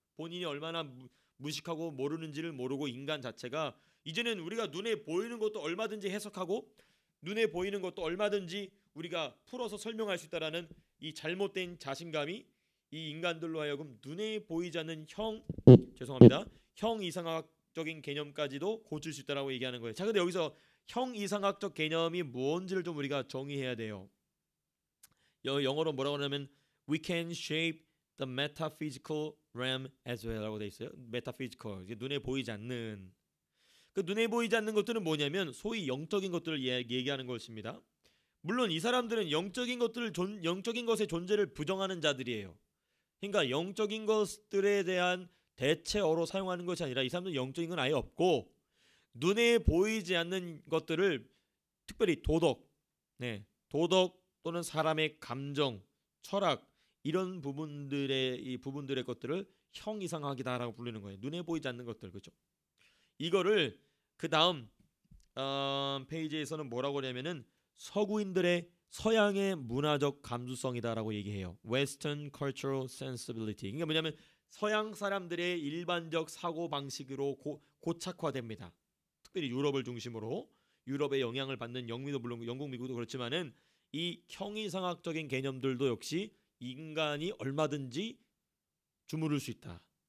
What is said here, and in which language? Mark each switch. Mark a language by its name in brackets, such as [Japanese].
[Korean] 본인이 얼마나 무식하고 모르는지를 모르고 인간 자체가 이제는 우리가 눈에 보이는 것도 얼마든지 해석하고 눈에 보이는 것도 얼마든지 우리가 풀어서 설명할 수 있다라는 이 잘못된 자신감이 이 인간들로 하여금 눈에 보이지 않는 형이상학적인 개념까지도 고칠 수 있다라고 얘기하는 거예요. 자, 근데 여기서 형이상학적 개념이 뭔지를 좀 우리가 정의해야 돼요. 영어로 뭐라고 하냐면 [English] we can shape the metaphysical realm as well [Korean] 라고 돼 있어요. metaphysical 이게 눈에 보이지 않는 그 눈에 보이지 않는 것들은 뭐냐면 소위 영적인 것들을 얘기하는 것입니다. 물론 이 사람들은 영적인 것의 존재를 부정하는 자들이에요. 그러니까 영적인 것들에 대한 대체어로 사용하는 것이 아니라 이 사람들은 영적인 건 아예 없고 눈에 보이지 않는 것들을 특별히 도덕 또는 사람의 감정, 철학 이런 부분들의 것들을 형이상학이다라고 부르는 거예요. 눈에 보이지 않는 것들, 그렇죠? 이거를 그 다음 페이지에서는 뭐라고 하냐면은 서구인들의 서양의 문화적 감수성이다라고 얘기해요. [English] Western Cultural Sensibility. [Korean] 그러니까 뭐냐면 서양 사람들의 일반적 사고 방식으로 고착화됩니다. 특별히 유럽을 중심으로 유럽의 영향을 받는 영미도 물론 영국, 미국도 그렇지만은 이 형이상학적인 개념들도 역시 인간이 얼마든지 주무를 수 있다.